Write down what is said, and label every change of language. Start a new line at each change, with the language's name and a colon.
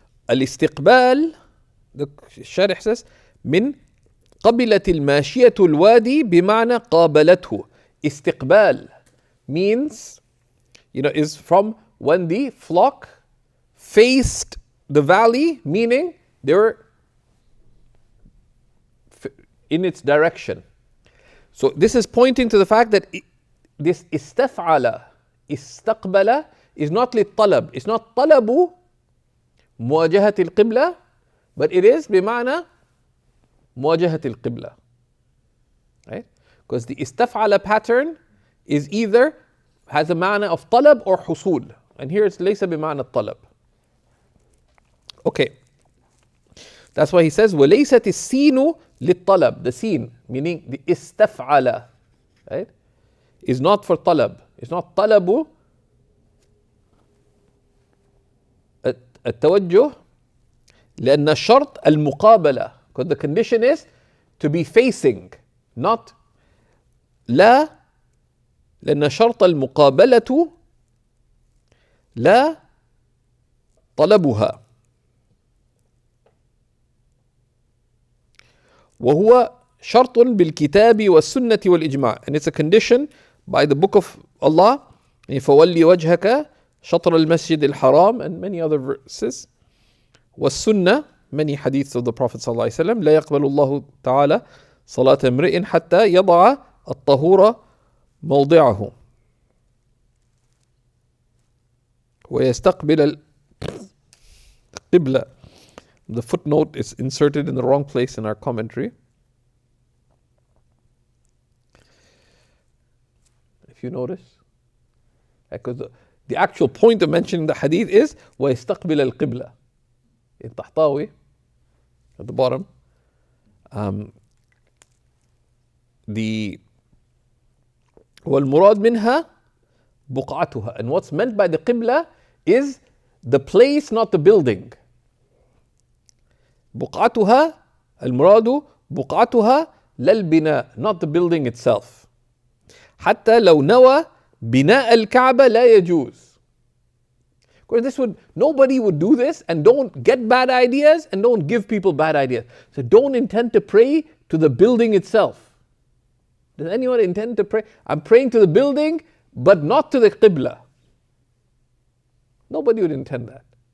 Arabic: الاستقبال,
English: the Sharih says,
Arabic: من قبلت الماشية الوادي بمعنى قابلته.
English: استقبال means, is from when the flock faced the valley, meaning they were in its direction. So this is pointing to the fact that this istaf'ala, istaqbala is not للطلب. It's not
Arabic: طلب مواجهة القبلة,
English: but it is
Arabic: بمعنى مواجهة القبلة.
English: Right? Because the istaf'ala pattern is either has a معنى of طلب or حصول. And here it's
Arabic: ليس بمعنى الطلب.
English: Okay. That's why he says
Arabic: وليست السين للطلب.
English: The sin, meaning the istaf'ala, right, is not for طلب. It's not
Arabic: طلب التوجه لأن الشرط المقابلة.
English: Because the condition is to be facing, not
Arabic: لا لأن شرط المقابلة لا طلبها وهو شرط بالكتاب والسنة والإجماع,
English: and it's a condition by the book of Allah,
Arabic: فولي وجهك شطر المسجد الحرام,
English: and many other verses,
Arabic: والسنة,
English: many hadiths of the Prophet
Arabic: صلى الله عليه وسلم, لا يقبل الله تعالى صلاة امرئ حتى يضع الطهور موضعه ويستقبل القبلة.
English: The footnote is inserted in the wrong place in our commentary. If you notice, because the actual point of mentioning the hadith is
Arabic: ويستقبل القبلة.
English: In Tahtawi, at the bottom,
Arabic: والمراد منها بقعتها,
English: and what's meant by the qibla is the place, not the building.
Arabic: بقعتها, المراد بقعتها لا البناء,
English: not the building itself.
Arabic: حتى لو نوى بناء الكعبة لا يجوز.
English: Of course, nobody would do this, and don't get bad ideas and don't give people bad ideas. So don't intend to pray to the building itself. Does anyone intend to pray? I'm praying to the building, but not to the qibla. Nobody would intend that.